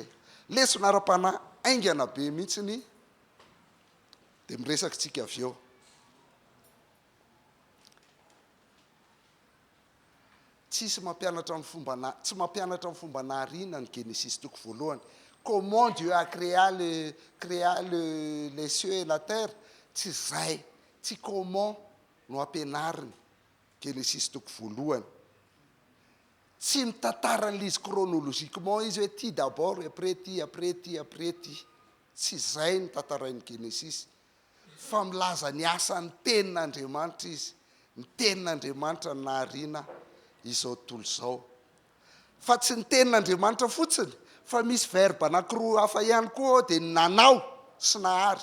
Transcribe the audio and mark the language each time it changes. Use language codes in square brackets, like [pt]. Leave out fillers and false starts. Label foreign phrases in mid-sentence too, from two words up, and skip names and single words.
[mg] Lesona ara-pana aingana be mihitsiny dia miresaka tsika avy eo. Tsy mampianatra amin'ny fomba nahariana ny Genesis toko voalohany. [fr] Comment Dieu a créé les cieux et la terre. [mg] Tsy zay, tsy comment no ampianariny Genesis toko voalohany. Tsy mitantara an'izy chronologiquement izy hoe ty [fr] d'abord après [mg] ty. Tsy zay ny tantarain'ny Genesis. Fa milaza ny asan'ny tenin'Andriamanitra izy. Ny tenin'Andriamanitra ny nahariana izao tontolo izao. Fa tsy ny tenin'Andriamanitra fotsiny, fa misy verbe anankiroa hafa ihany koa dia nanao sy nahary.